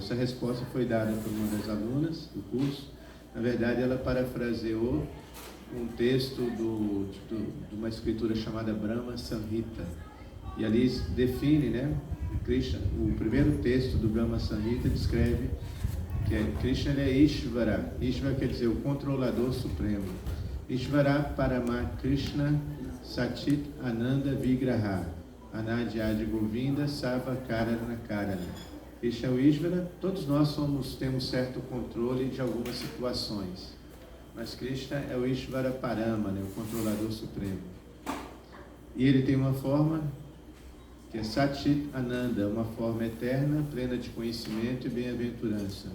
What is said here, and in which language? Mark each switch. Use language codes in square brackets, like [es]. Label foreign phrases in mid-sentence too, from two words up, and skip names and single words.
[pt] Essa resposta foi dada por uma das alunas do curso. Na verdade, ela parafraseou um texto de uma escritura chamada Brahma Samhita. E ali define, né, Krishna, o primeiro texto do Brahma Samhita descreve que Krishna ele é Ishvara. Ishvara quer dizer o controlador supremo. [sa] Ishvara Parama Krishna Satit Ananda Vigraha Anadi Adi Govinda Sarva Karana Karana. [pt] Krishna é o Ishvara. Todos nós temos certo controle de algumas situações, mas Krishna é o [sa] Ishvara Parama, [pt] né, o controlador supremo. E ele tem uma forma que é [sa] Satit Ananda, [pt] uma forma eterna, plena de conhecimento e bem-aventurança.